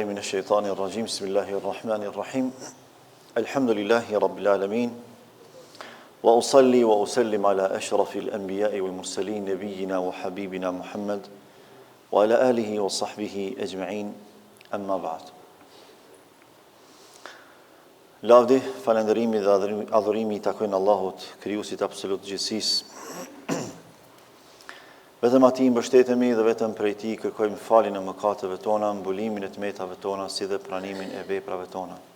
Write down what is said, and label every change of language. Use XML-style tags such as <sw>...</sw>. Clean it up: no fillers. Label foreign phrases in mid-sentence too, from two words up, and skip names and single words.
<ar>الشيطان الرجيم بسم الله الرحمن الرحيم الحمد لله رب العالمين وأصلي وأسلم على أشرف الأنبياء والمرسلين نبينا وحبيبنا محمد وعلى آله وصحبه أجمعين أما بعد.</ar> <sq>Lavdi, falënderimi dhe adhurimi i takojnë Allahut, krijuesit absolut gjithësisë. Vetëm atij mbështetemi dhe vetëm prej tij kërkojmë faljen e mëkateve tona, mbulimin e tmetave tona, si dhe pranimin e veprave tona.</sq>